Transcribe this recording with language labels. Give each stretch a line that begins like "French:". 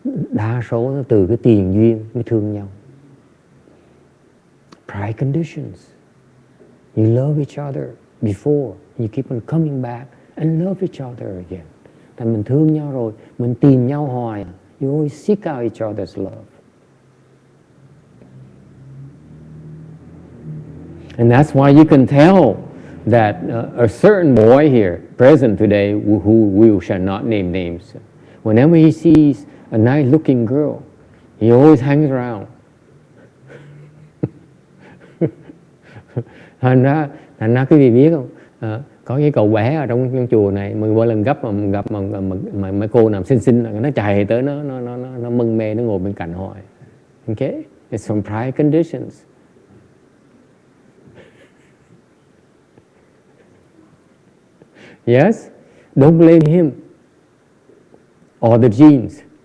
Vietnamese: đa số nó từ cái tiền duyên mới thương nhau.
English: Pride conditions. You love each other before, you keep on coming back and love each other again.
Vietnamese: Thành mình thương nhau rồi, mình tìm nhau hoài.
English: You always seek out each other's love. And that's why you can tell that a certain boy here, present today, who we shall not name names, whenever he sees a nice-looking girl, he always hangs around.
Vietnamese: Thành ra quý vị biết không? Có cái cậu bé ở trong chùa này, mỗi lần gặp mà mấy cô nào xinh là nó chạy tới, nó mân mê, nó ngồi bên cạnh hỏi.
English: Okay? It's from prior conditions. Yes? Don't blame him or the genes.